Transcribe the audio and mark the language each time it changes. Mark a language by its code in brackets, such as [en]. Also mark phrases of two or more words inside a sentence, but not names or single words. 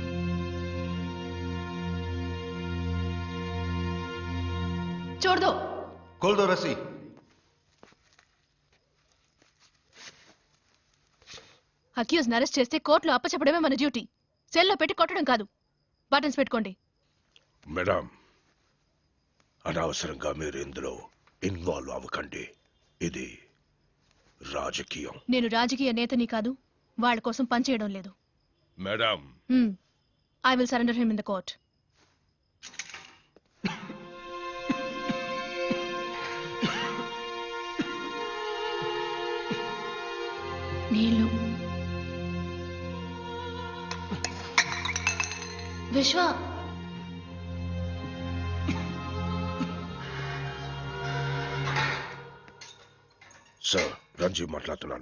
[hi] छोड़ दो। खोल दो रस्सी। [en] accused arrest [te] చేస్తే కోర్టులో అప్పచెప్పడమే మన డ్యూటీ. సెల్లో పెట్టి కొట్టడం కాదు. బటన్స్ పెట్టుకోండి. మేడం, అనవసరంగా మీరు ఇందులో ఇన్వాల్వ్ అవ్వకండి. ఇది రాజకీయం. నేను రాజకీయ నేతని కాదు, వాళ్ళ కోసం పనిచేయడం లేదు. మేడం, [en] I will surrender him in the court. [te] నీళ్ళు. విశ్వ, సార్ రంజీ మాట్లాడుతున్నాను.